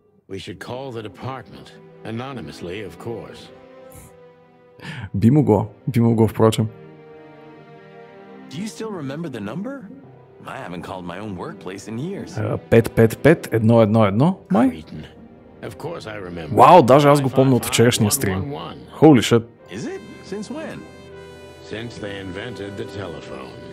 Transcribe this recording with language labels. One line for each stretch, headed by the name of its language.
English: We should call the department. Anonymously, of course.
Bulgarian: Би могло, впрочем.
English: Do you still remember the number? I haven't called my own workplace in years.
Bulgarian: 555-111, май?
English: Of course I remember.
Bulgarian: Вау, даже аз го помня от вчерашния стрим.
English: Holy shit. Is it? Since when? Since they invented the telephone.